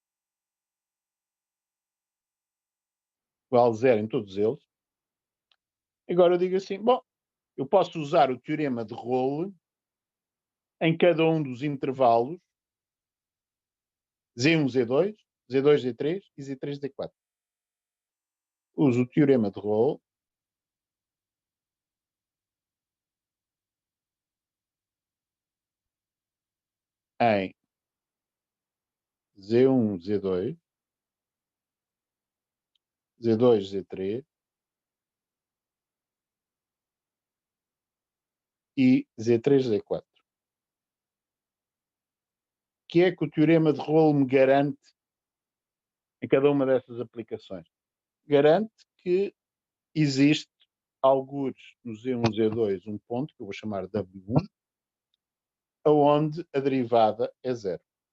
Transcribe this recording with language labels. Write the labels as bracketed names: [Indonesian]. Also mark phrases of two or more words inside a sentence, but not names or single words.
[Portuguese] igual a 0 em todos eles. Agora eu digo assim, bom, eu posso usar o teorema de Rolle em cada um dos intervalos Z1, Z2, Z2, Z3 e Z3, Z4. Uso o teorema de Rolle em Z1, Z2, Z2, Z3 e Z3, Z4. O que é que o teorema de Rolle me garante em cada uma dessas aplicações? Garante que existe algures no Z1, Z2 um ponto, que eu vou chamar W1, aonde a derivada é zero.